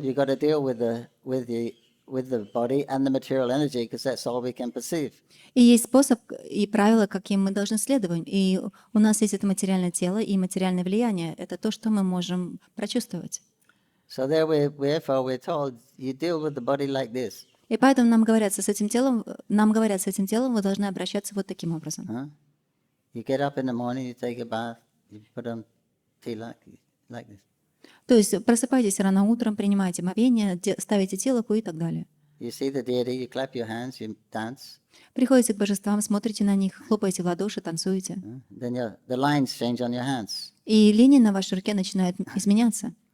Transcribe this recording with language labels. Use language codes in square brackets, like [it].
[en] You got to deal with the body and the material energy, because that's all we can perceive. [ru] И есть способ и правила, каким мы должны следовать. И у нас есть это материальное тело и материальное влияние. Это то, что мы можем прочувствовать. [en] So therefore we're told you deal with the body like this. [ru] И поэтому нам говорят, с этим телом вы должны обращаться вот таким образом. [en] You get up in the morning, you take a bath, you put on tilak like this. [ru] То есть просыпайтесь рано утром, принимайте омовение, ставите телоку и так далее. [en] You see the deity, you clap your hands, you dance. [ru] Приходите к божествам, смотрите на них, хлопаете в ладоши, танцуете. [en] Then the lines change on your hands. [ru] И линии на вашей руке начинают изменяться.